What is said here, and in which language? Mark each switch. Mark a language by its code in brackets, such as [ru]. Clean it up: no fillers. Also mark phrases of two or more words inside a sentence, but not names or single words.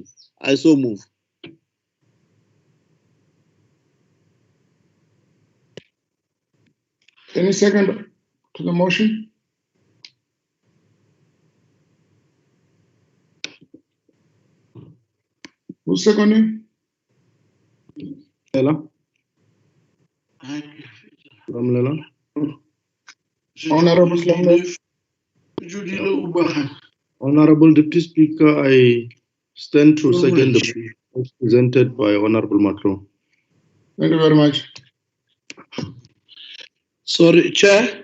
[en] I so move. Any second to the motion? Who's seconding? Lela. Lela. Honorable Slamla. Honorable Deputy Speaker, I stand to second the motion presented by Honorable Macron. Thank you very much. Sorry, Chair.